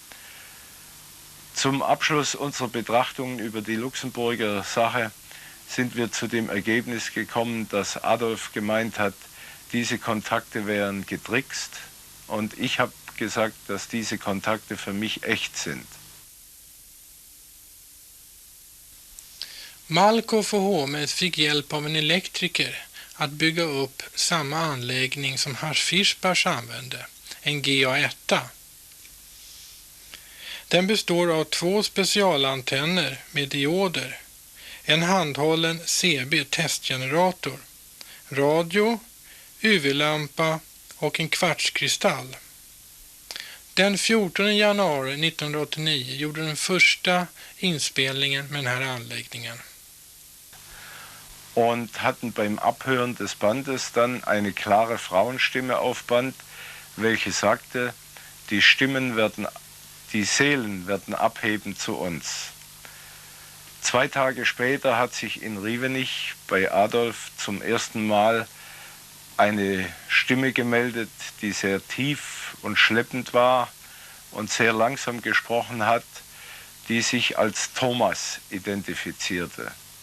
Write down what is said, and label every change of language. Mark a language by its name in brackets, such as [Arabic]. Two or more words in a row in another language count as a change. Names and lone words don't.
[German] Zum Abschluss unserer Betrachtungen über die Luxemburger Sache sind wir zu dem Ergebnis gekommen, dass Adolf gemeint hat, diese Kontakte wären getrickst und ich habe gesagt, dass diese Kontakte für mich echt sind. [Swedish] Malkoff och Homes fick hjälp av en elektriker att bygga upp samma anläggning som Hars-Fischbach använde, en GA1. Den består av 2 specialantenner med dioder, en handhållen CB-testgenerator, radio, UV-lampa och en kvartskristall. Den 14 januari 1989 gjorde den första inspelningen med den här anläggningen. [German] Und hatten beim Abhören des Bandes dann eine klare Frauenstimme auf Band, welche sagte, die Seelen werden abheben zu uns. 2 Tage später hat sich in Rievenich bei Adolf zum ersten Mal eine Stimme gemeldet, die sehr tief und schleppend war und sehr langsam gesprochen hat, die sich als Thomas identifizierte.